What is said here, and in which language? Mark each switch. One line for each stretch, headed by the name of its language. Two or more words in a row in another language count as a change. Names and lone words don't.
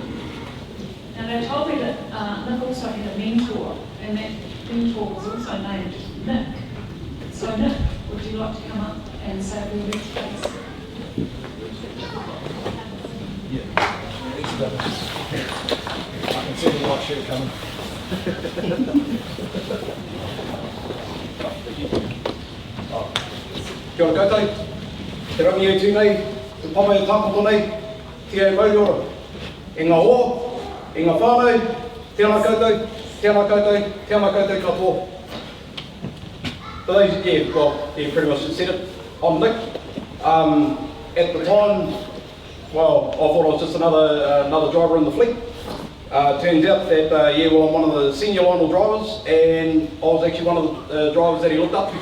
English: And they told me that Nick also had a mentor, and that mentor was also named Nick. So Nick, would you like to come up and say a few words, please? Yeah. see the white shirt coming.
Māori: Kia ora koutou, te rangi e tū nei, te pama e tāpoko nei, tia e mauriora. E ngā hoa, e ngā whānau, tēnā koutou, tēnā koutou, tēnā koutou katoa.
English: For those, yeah, well, yeah, pretty much just said it. I'm Nick. At the time, well, I thought I was just another driver in the fleet. Turns out that, yeah, well, I'm one of the senior Lionel drivers, and I was actually one of the drivers that he looked up to.